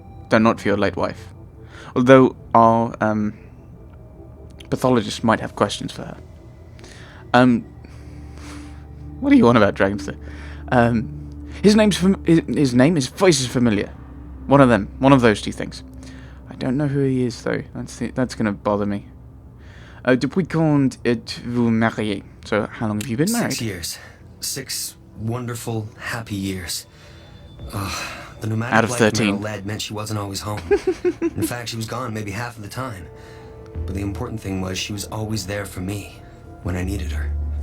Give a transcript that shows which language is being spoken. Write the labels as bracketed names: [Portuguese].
[English] Though not for your late wife. Although our pathologist might have questions for her. What are you on about, Dragonster? His voice is familiar. One of them. One of those two things. I don't know who he is, though. That's going to bother me. [French] Depuis quand êtes-vous marié? [English] So, how long have you been married? 6 years. 6 wonderful, happy years. The nomadic Out of life 13. Meryl led meant she wasn't always home. In fact, she was gone maybe half of the time. But the important thing was she was always there for me when I needed her.